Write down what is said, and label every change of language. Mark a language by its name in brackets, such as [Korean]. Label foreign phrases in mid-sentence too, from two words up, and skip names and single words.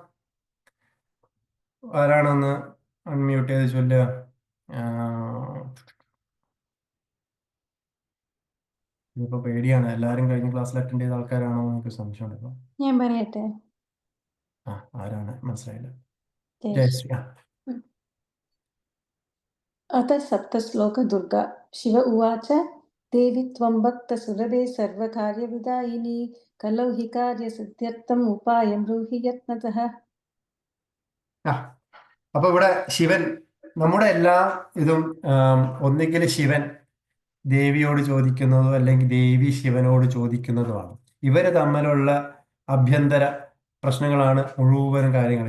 [Malayalam] ആരാണെന്ന് അൺമ്യൂട്ട് ചെയ്ത് ചൊല്ലുക? ഇതിപ്പോ പേടിയാണ്, എല്ലാവരും കഴിഞ്ഞ ക്ലാസ്സിൽ അറ്റൻഡ് ചെയ്ത ആൾക്കാരാണോ എന്ന് എനിക്ക് സംശയമുണ്ട് ഇപ്പൊ. ഞാൻ പറയട്ടെ. ആരാണ് മനസ്സിലായില്ല. ജയശ്രീ. ജയശ്രീ. [Sanskrit] अथ सप्तश्लोक दुर्गा शिव उवाच देवि त्वं भक्तसुरभे सर्वकार्यविदायिनी कलौ हि कार्यसिद्ध्यर्थम् उपायं ब्रूहि यत्नतः. [Malayalam] അപ്പൊ ഇവിടെ ശിവൻ നമ്മുടെ എല്ലാ ഇതും ഒന്നുകിൽ ശിവൻ ദേവിയോട് ചോദിക്കുന്നതോ അല്ലെങ്കിൽ ദേവി ശിവനോട് ചോദിക്കുന്നതുമാണ്. ഇവര് തമ്മിലുള്ള അഭ്യന്തര പ്രശ്നങ്ങളാണ് മുഴുവൻ കാര്യങ്ങൾ.